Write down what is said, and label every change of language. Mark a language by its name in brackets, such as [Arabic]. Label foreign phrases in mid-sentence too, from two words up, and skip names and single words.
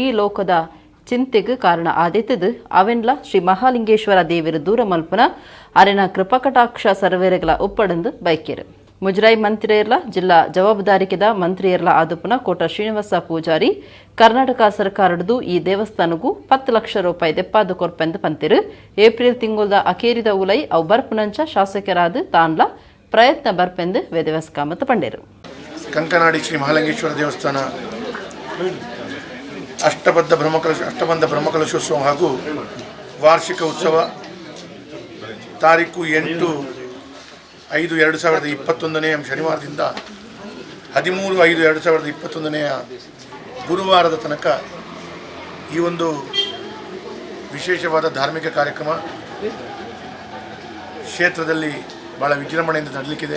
[Tulu] ಲೋಕದ ಚಿಂತೆಗೆ ಕಾರಣ ಆದಿತ್ತದು ಅವೆನ್ಲ ಶ್ರೀ ಮಹಾಲಿಂಗೇಶ್ವರ ದೇವಿರು ದೂರ ಮಲ್ಪನ ಅರೆನ ಕೃಪಕಟಾಕ್ಷ ಸರ್ವೇರೆಗಳ ಒಪ್ಪಡಂದು ಬೈಕೇರು ಮುಜರಾಯಿ ಮಂತ್ರಿಯರ್ಲ ಜಿಲ್ಲಾ ಜವಾಬ್ದಾರಿಕೆದ ಮಂತ್ರಿಯರ್ಲ ಆದುಪನ ಕೋಟ ಶ್ರೀನಿವಾಸ ಪೂಜಾರಿ ಕರ್ನಾಟಕ ಸರ್ಕಾರದ್ದು ಈ ದೇವಸ್ಥಾನಗೂ 10 ಲಕ್ಷ ರೂಪಾಯಿ ದೆಪ್ಪಾದು ಕೊರ್ಪೆಂದು ಪಂತಿರು ಏಪ್ರಿಲ್ ತಿಂಗಳದ ಅಕೇರಿದ ಉಲೈ ಅವು ಬರ್ಪುನಂಚ ಶಾಸಕರಾದ ತಾನ್ಲ ಪ್ರಯತ್ನ ಬರ್ಪೆಂದು ವೇದವ್ಯಾಸಕಾಮತ ಪಂಡೇರು. [Kannada] ಕಂಕನಾಡಿ ಶ್ರೀ ಮಹಾಲಿಂಗೇಶ್ವರ ದೇವಸ್ಥಾನ ಅಷ್ಟಬಂಧ ಬ್ರಹ್ಮಕಲಶೋತ್ಸವ ಹಾಗೂ ವಾರ್ಷಿಕ ಉತ್ಸವ ತಾರೀಕು 8/5/2021 ಶನಿವಾರದಿಂದ 13/5/2021 ಗುರುವಾರದ ತನಕ ಈ ಒಂದು ವಿಶೇಷವಾದ ಧಾರ್ಮಿಕ ಕಾರ್ಯಕ್ರಮ ಕ್ಷೇತ್ರದಲ್ಲಿ ಭಾಳ ವಿಜೃಂಭಣೆಯಿಂದ ನಡೆಯಲಿಕ್ಕಿದೆ.